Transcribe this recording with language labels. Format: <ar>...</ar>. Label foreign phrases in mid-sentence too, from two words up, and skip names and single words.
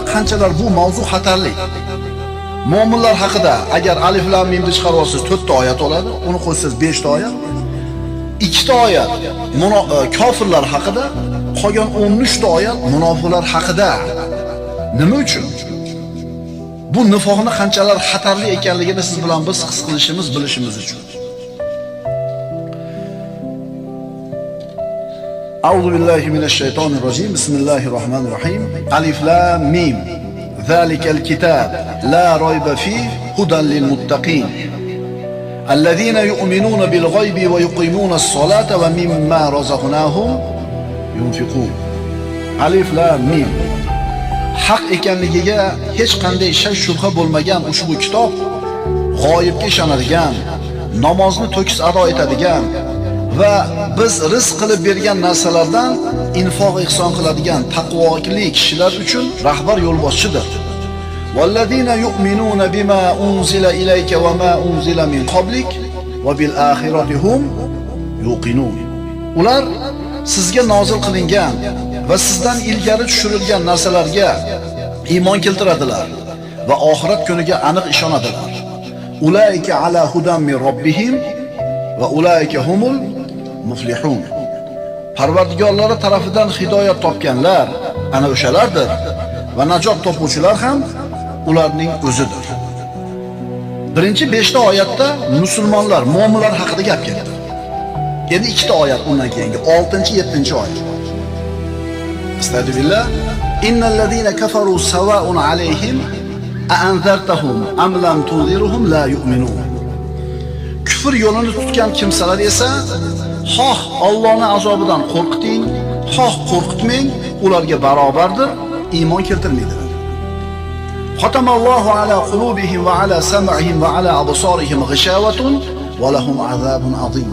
<uz>Qanchalar bu mavzu xatarli. Mu'minlar haqida agar alif lam mimni chiqarib olsangiz 4 ta oyat oladi, uni qo'ysangiz 5 ta oyat. 2 ta oyat kofirlar haqida, qolgan 13 ta oyat munofiqlar haqida. Nima uchun? Bu nifoqning qanchalar xatarli ekanligini siz bilan biz his qilishimiz, bilishimiz uchun.</uz> <ar>أَعُوذُ بِاللَّهِ مِنَ الشَّيْطَانِ الرَّجِيمِ. بِسْمِ اللَّهِ الرَّحْمَنِ الرَّحِيمِ. ألف لام ميم. ذَلِكَ الْكِتَابُ لَا رَيْبَ فِيهِ هُدًى لِلْمُتَّقِينَ. الَّذِينَ يُؤْمِنُونَ بِالْغَيْبِ وَيُقِيمُونَ الصَّلَاةَ وَمِمَّا رَزَقْنَاهُمْ يُنْفِقُونَ. ألف لام ميم.</ar> <uz>Haq ekanligiga hech qanday shak shubha bo'lmagan ushbu kitob g'oyibga ishonadigan, namozni to'kis ado etadigan va biz rizq qilib bergan narsalardan infoq ihson qiladigan taqvoli kishilar uchun rahbar yo'lboshchidir.</uz> <ar>وَالَّذِينَ يُؤْمِنُونَ بِمَا أُنْزِلَ إِلَيْكَ وَمَا أُنْزِلَ مِنْ قَبْلِكَ وَبِالْآخِرَةِ هُمْ يُوقِنُونَ.</ar> <uz>Ular sizga nozil qilingan va sizdan ilgari tushirilgan narsalarga iymon keltiradilar va oxirat kuniga aniq ishonadilar.</uz> <ar>أُولَئِكَ عَلَى هُدًى مِنْ رَبِّهِمْ وَأُولَئِكَ هُمُ الْمُفْلِحُونَ.</ar> <uz>Parvardigorlari tarafidan hidoyat topganlar ana o'shalardir va najot topuvchilar ham ularning o'zidir. Birinchi 5 ta oyatda musulmonlar, mu'minlar haqida gap ketdi. Endi 2 ta oyat undan keyingi 6-7-oyat. Astagfirullah.</uz> <ar>إِنَّ الَّذِينَ كَفَرُوا سَوَاءٌ عَلَيْهِمْ أَأَنْذَرْتَهُمْ أَمْ لَمْ تُنْذِرْهُمْ لَا يُؤْمِنُونَ.</ar> <uz>Kufr yo'lini tutgan kimsalar esa xoh Allohning azobidan qo'rqiting, xoh qo'rqitmang, ularga barobardir, iymon keltirmaydilar.</uz> <ar>خَتَمَ اللَّهُ عَلَى قُلُوبِهِمْ وَعَلَى سَمْعِهِمْ وَعَلَى أَبْصَارِهِمْ غِشَاوَةٌ وَلَهُمْ عَذَابٌ عَظِيمٌ.</ar>